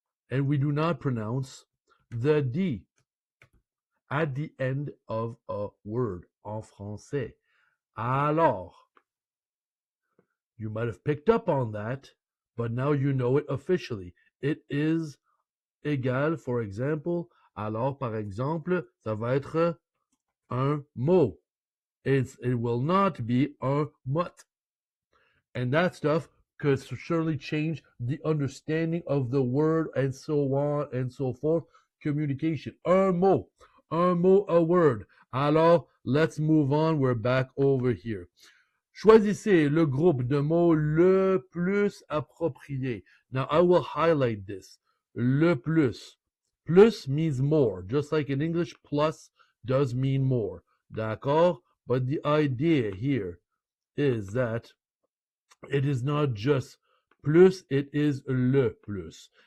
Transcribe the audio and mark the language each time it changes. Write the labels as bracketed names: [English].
[English] And we do not pronounce the D at the end of a word en français. Alors, you might have picked up on that, but now you know it officially. It is égal, for example. [French] Alors, par exemple, ça va être un mot. [English] It will not be un mot. And that stuff could surely change the understanding of the word and so on and so forth. Communication. Un mot, a word. Alors, let's move on. We're back over here. [French] Choisissez le groupe de mots le plus approprié. [English] Now, I will highlight this. Le plus. Plus means more. Just like in English, plus does mean more. D'accord? But the idea here is that it is not just plus, it is le plus.